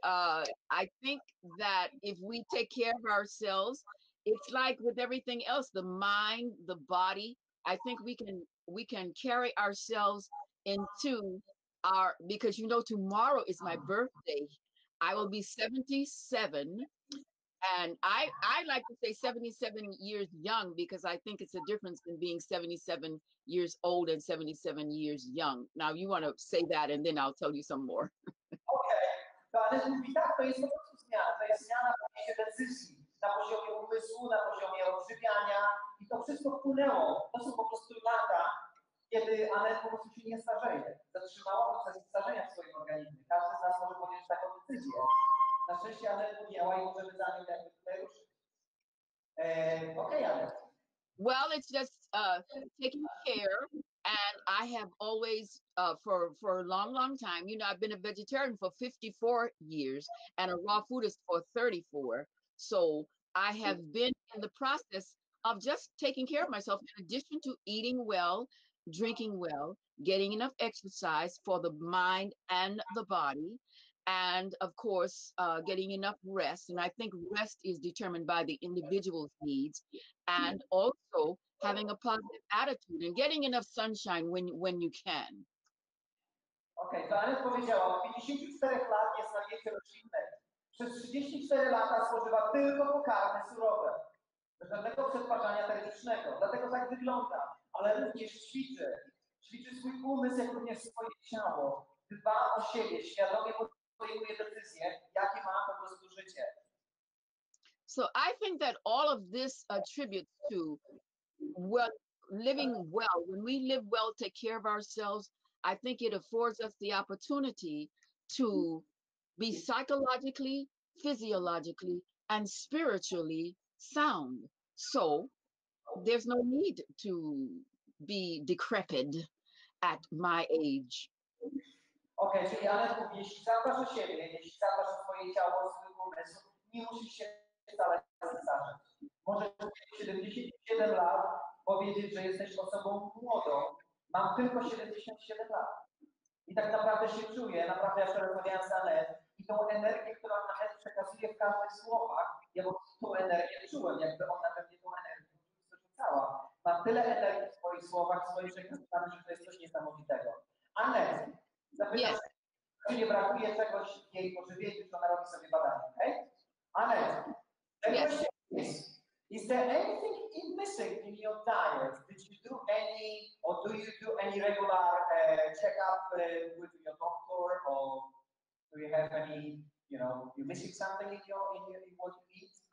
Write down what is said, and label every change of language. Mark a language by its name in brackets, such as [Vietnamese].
[English] I think that if we take care of ourselves, it's like with everything else, the mind, the body, I think we can carry ourselves into because you know, tomorrow is my birthday. I will be 77. And I like to say 77 years young, because I think it's a difference in being 77 years old and 77 years young. Now you want to say that and then I'll tell you some more. Okay. [Polish] To Annette mówi tak, to jest po prostu zmiana. To jest zmiana w podejściu decyzji na poziomie umysłu, na poziomie odżywiania i to wszystko wpłynęło. To są po prostu lata, kiedy Annette po prostu się nie starzeje. Zatrzymała proces starzenia w swoim organizmie. Każdy z nas może podjąć taką decyzję. Na szczęście Annette podjęła i możemy za nią jakby tutaj ruszyć. [English] Okay, Annette. Well, it's just taking care. And I have always, for a long, long time, you know, I've been a vegetarian for 54 years and a raw foodist for 34. So I have been in the process of just taking care of myself, in addition to eating well, drinking well, getting enough exercise for the mind and the body. And of course, getting enough rest. And I think rest is determined by the individual's needs. And also having a positive attitude and getting enough sunshine when you can. [Polish] Okej, to Annette powiedziała, od 54 lat jest na diecie roślinnej. Przez 34 lata spożywa tylko pokarmy surowe. Bez żadnego przetwarzania termicznego. Dlatego tak wygląda. Ale również ćwiczy. Ćwiczy swój umysł, jak również swoje ciało. Dba o siebie, świadomie podejmuje decyzje, jakie ma po prostu życie. [English] So I think that all of this attributes to living well. When we live well, take care of ourselves, I think it affords us the opportunity to be psychologically, physiologically, and spiritually sound. So there's no need to be decrepit at my age. [Polish] Okej, czyli Annette mówi, jeśli zadbasz o siebie, jeśli zadbasz o swoje ciało, o swój umysł, nie musisz się wcale starzeć. Możesz w 77 lat powiedzieć, że jesteś osobą młodą. Mam tylko 77 lat. I tak naprawdę się czuję, naprawdę ja wczoraj rozmawiałem z Annette i tą energię, którą Annette przekazuje w każdych słowach, ja po prostu tą energię czułem, jakby ona we mnie tą energię rzucała. Mam tyle energii w swoich słowach, w swoich przekazach, że to jest coś niesamowitego. Annette, zapytam, czy nie brakuje czegoś w jej pożywieniu, to ona robi sobie badanie, okej? [English] Annette, the question is there anything missing in your diet? Did you do any, or do you do any regular checkup with your doctor, or do you have any, you're missing something in what you eat?